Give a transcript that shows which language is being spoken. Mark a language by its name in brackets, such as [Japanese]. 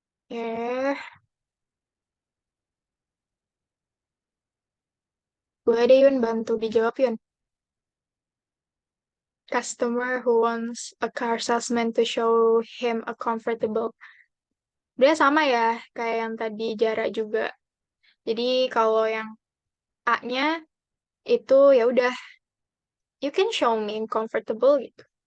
[Indonesian] Eh, boleh deh Yun bantu dijawab Yun. [English] Customer who wants a car salesman to show him a comfortable. [Indonesian] Dia sama ya, kayak yang tadi Jara juga. Jadi kalau yang A-nya itu ya udah, [English] you can show me comfortable [Indonesian] gitu.